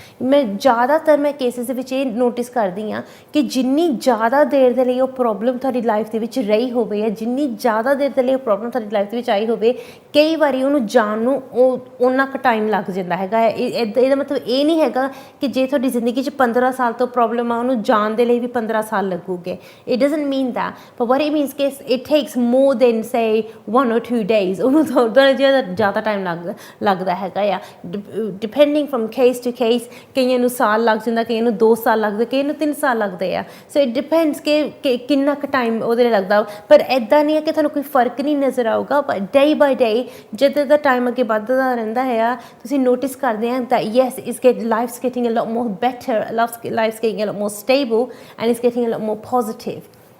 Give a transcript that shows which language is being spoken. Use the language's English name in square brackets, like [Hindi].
[Punjabi] ਮੈਂ ਜ਼ਿਆਦਾਤਰ ਕੇਸਿਸ ਦੇ ਵਿੱਚ ਇਹ ਨੋਟਿਸ ਕਰਦੀ ਹਾਂ ਕਿ ਜਿੰਨੀ ਜ਼ਿਆਦਾ ਦੇਰ ਦੇ ਲਈ ਉਹ ਪ੍ਰੋਬਲਮ ਤੁਹਾਡੀ ਲਾਈਫ ਦੇ ਵਿੱਚ ਰਹੀ ਹੋਵੇ ਜਾਂ ਜਿੰਨੀ ਜ਼ਿਆਦਾ ਦੇਰ ਦੇ ਲਈ ਉਹ ਪ੍ਰੋਬਲਮ ਤੁਹਾਡੀ ਲਾਈਫ ਦੇ ਵਿੱਚ ਆਈ ਹੋਵੇ, ਕਈ ਵਾਰੀ ਉਹਨੂੰ ਜਾਣ ਨੂੰ ਓਨਾ ਕੁ ਟਾਈਮ ਲੱਗ ਜਾਂਦਾ ਹੈਗਾ। ਇਹਦਾ ਮਤਲਬ ਇਹ ਨਹੀਂ ਹੈਗਾ ਕਿ ਜੇ ਤੁਹਾਡੀ ਜ਼ਿੰਦਗੀ 'ਚ 15 ਸਾਲ ਤੋਂ ਪ੍ਰੋਬਲਮ ਆ, ਉਹਨੂੰ ਜਾਣ ਦੇ ਲਈ ਵੀ 15 ਸਾਲ ਲੱਗੂਗੇ। [English] It doesn't mean that, but what it means is it takes more than say 1 or 2 days। [Punjabi] ਉਹਨੂੰ ਥੋੜ੍ਹਾ ਜਿਹਾ ਜ਼ਿਆਦਾ ਟਾਈਮ ਲੱਗਦਾ ਹੈਗਾ ਆ, [English] Depending from case to case. [Punjabi] ਕਈਆਂ ਨੂੰ ਸਾਲ ਲੱਗ ਜਾਂਦਾ, ਕਈਆਂ ਨੂੰ 2 ਸਾਲ ਲੱਗਦੇ, ਕਈਆਂ ਨੂੰ 3 ਸਾਲ ਲੱਗਦੇ ਆ। ਸੋ ਇਟ ਡਿਪੈਂਡਸ ਕਿ ਕਿੰਨਾ ਕੁ ਟਾਈਮ ਉਹਦੇ ਲਈ ਲੱਗਦਾ। ਪਰ ਇੱਦਾਂ ਨਹੀਂ ਹੈ ਕਿ ਤੁਹਾਨੂੰ ਕੋਈ ਫਰਕ ਨਹੀਂ ਨਜ਼ਰ ਆਊਗਾ, ਪਰ ਡੇ ਬਾਈ ਡੇ ਜਦੋਂ ਦਾ ਟਾਈਮ ਅੱਗੇ ਵੱਧਦਾ ਰਹਿੰਦਾ ਹੈ, ਤੁਸੀਂ ਨੋਟਿਸ ਕਰਦੇ ਆ [English] that yes, life's getting a lot more better, life's getting a lot more stable and it's getting a lot more positive।